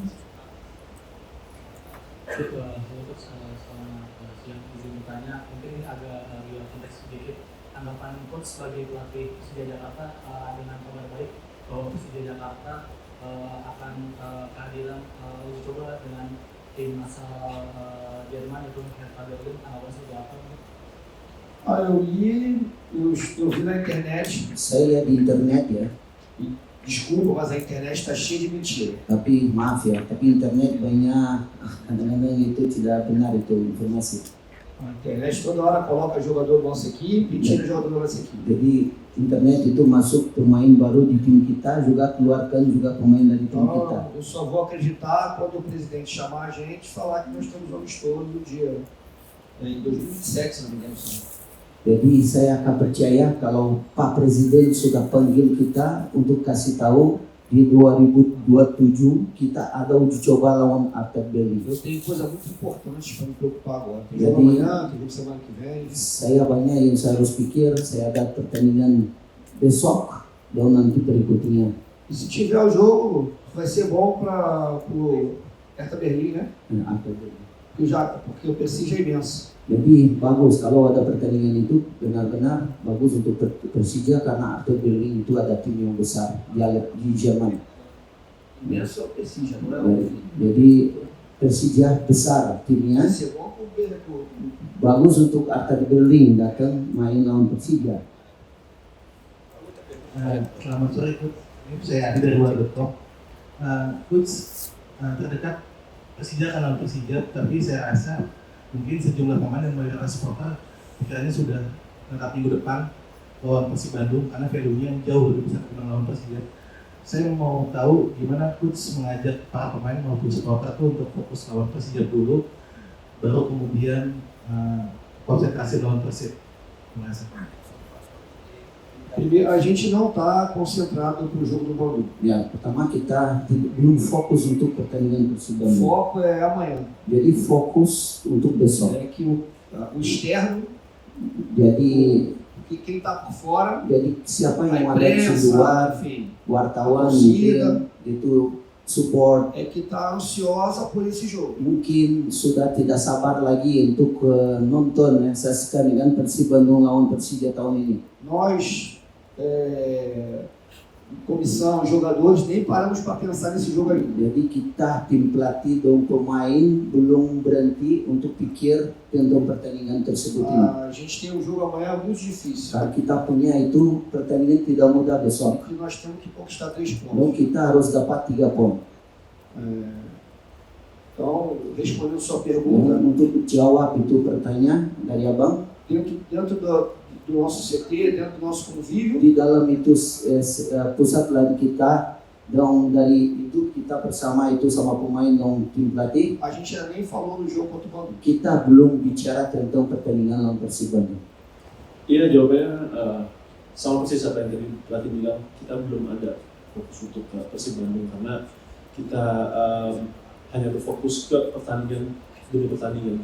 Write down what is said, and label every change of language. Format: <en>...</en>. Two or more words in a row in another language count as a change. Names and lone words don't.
<id>Untuk selama siang izin bertanya, mungkin ini agak di luar konteks sedikit. Tanggapan coach sebagai pelatih Persija Jakarta dengan kabar baik bahwa Persija Jakarta akan kehadiran uji coba dengan tim asal Jerman itu Hertha Berlin, tanggapan seperti apa?</id> <pt>Eu vi na internet,</pt> <id>Saya lihat di internet ya,</id> <pt>desculpa, mas a internet está cheia de mentira.</pt> <id>tapi maaf ya, tapi internet banyak kadang-kadang itu tidak benar itu informasi.</id> <pt>A internet toda hora coloca jogador da nossa equipe e tira jogador da nossa equipe.</pt> <id>Jadi internet itu masuk pemain baru di tim kita, juga keluarkan juga pemain dari tim kita.</id> <pt>Então, eu só vou acreditar quando o presidente chamar a gente e falar que nós temos amistoso no dia em 2027, se não me engano.</pt> <id>Jadi saya akan percaya kalau Pak Presiden sudah panggil kita untuk kasih tahu di 2027 kita ada uji coba lawan Hertha Berlin.</id> <pt>Eu tenho coisa muito importante para me preocupar agora. Tem Já jogo vi. amanhã, tem jogo semana que vem.</pt> <id>Saya banyak yang saya harus pikir, saya ada pertandingan besok dan nanti berikutnya.</id> <pt>E se tiver o jogo, vai ser bom para o Hertha Berlin, né? Hertha Berlin. Porque o Persija é imenso.</pt> <id>Jadi bagus kalau ada pertandingan itu, benar-benar bagus untuk Persija karena Hertha Berlin itu ada tim yang besar di Jerman.</id> <pt>Imenso é o Persija, não é o Berlin.</pt> <id>Jadi Persija besar timnya,</id> <pt>Vai ser bom para o Berlin.</pt> <id>bagus untuk Hertha Berlin datang main lawan Persija. Selamat sore Coach, ini saya Adi dari Bola.com. Coach, terdekat Persija kan lawan Persija, tapi saya rasa mungkin sejumlah pemain yang melihat supporter pikirannya sudah tetap minggu depan lawan Persib Bandung karena value-nya jauh lebih besar ketimbang lawan Persija. Saya mau tahu gimana Coach mengajak para pemain maupun supporter itu untuk fokus lawan Persija dulu, baru kemudian konsentrasi lawan Persib. Terima kasih.</id> <pt>Primeiro, a gente não está concentrado para o jogo do Bangu.</pt> <id>Ya, pertama kita belum fokus untuk pertandingan Persib</id> <pt>O Bandung. foco é amanhã.</pt> <id>Jadi fokus untuk besok.</id> <pt>É que o externo,</pt> <id>Jadi</id> <pt>que quem está por fora,</pt> <id>siapa</id> <pt>a</pt> <id>yang ada di luar,</id> <pt>imprensa, enfim,</pt> <id>wartawan</id> <pt>torcida.</pt> <id>mungkin itu support,</id> <pt>é que está ansiosa por esse jogo.</pt> <id>mungkin sudah tidak sabar lagi untuk nonton yang saksikan dengan Persib Bandung lawan Persija tahun ini.</id> <pt>Nós, comissão, jogadores, nem paramos para pensar nesse jogo ainda.</pt> <id>Jadi kita tim pelatih dan pemain belum berhenti untuk pikir tentang pertandingan tersebut ini.</id> <pt>A gente tem um jogo amanhã muito difícil.</pt> <id>Karena kita punya itu pertandingan tidak mudah besok.</id> <pt>E nós temos que conquistar 3</pt> <id>Dan</id> <pt>pontos.</pt> <id>kita harus dapat 3 poin.</id> <pt>Então, respondendo sua</pt> <id>Dan</id> <pt>pergunta,</pt> <id>untuk jawab itu pertanyaan dari abang,</id> <pt>dentro do nosso CT, dentro do nosso convívio,</pt> <id>di dalam itu pusat lari kita, dan dari itu kita bersama itu sama pemain dan tim pelatih,</id> <pt>a gente ainda nem falou do jogo contra o Bangu.</pt> <id>kita belum bicara tentang pertandingan lawan Persib Bandung. Iya, jawabannya sama persis apa yang tadi pelatih bilang, kita belum ada fokus untuk ke Persib Bandung karena kita hanya berfokus ke pertandingan demi pertandingan.</id>